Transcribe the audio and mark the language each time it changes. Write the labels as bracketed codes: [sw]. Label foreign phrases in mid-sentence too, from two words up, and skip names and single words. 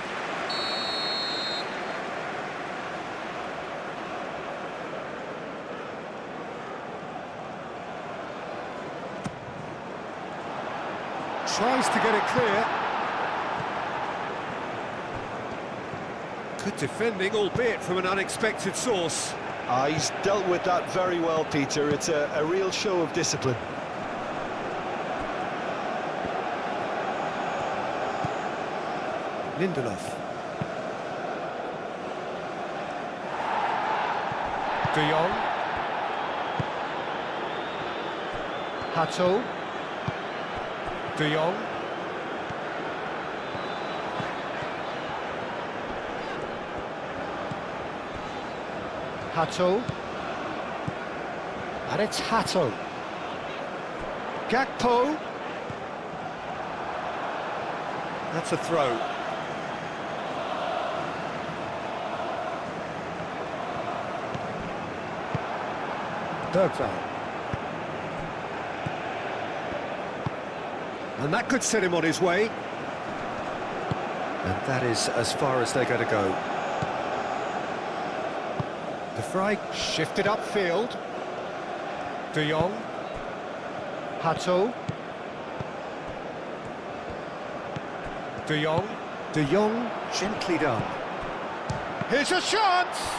[en] Tries to get it clear. Good defending, albeit from an unexpected source. He's dealt with that very well, Peter. It's a real show of discipline. Lindelof. De Jong. Hato. De Jong. Hato. And it's Hato. Gakpo. That's a throw. Bergvall. And that could set him on his way. And that is as far as they're going to go. De Vrij shifted upfield. De Jong. Hato. De Jong. De Jong, gently done. Here's a chance!